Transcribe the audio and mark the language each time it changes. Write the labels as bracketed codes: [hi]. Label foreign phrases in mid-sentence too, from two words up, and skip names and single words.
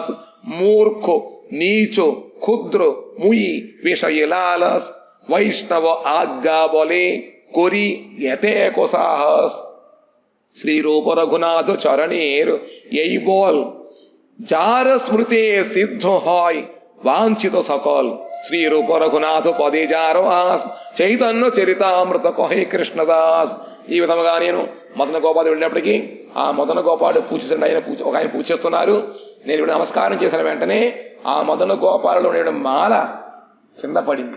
[bn] মূর্খ নীচ ক্ষুদ্র মুই বিষয়ে লালস, বৈষ্ণব আজ্ঞা বলে করি এতে কো সাহস। শ্রীরূপ রঘুনাথ চরণের এই বল, যার স্মৃতি সিদ্ধ হয় বাঞ্ছিত সকল। শ্রীরূপ রঘুনাথ পদে যার আশ, চৈতন্য চরিতামৃত কহে কৃষ্ণদাস. [te] ఈ విధముగా నేను మదన గోపాలు వెళ్ళినప్పటికీ ఆ మదన గోపాలు పూజేసండి, ఒక ఆయన పూజ చేస్తున్నారు. నేను ఇప్పుడు నమస్కారం చేసిన వెంటనే ఆ మదన గోపాలలో ఉండే మాల కింద పడింది.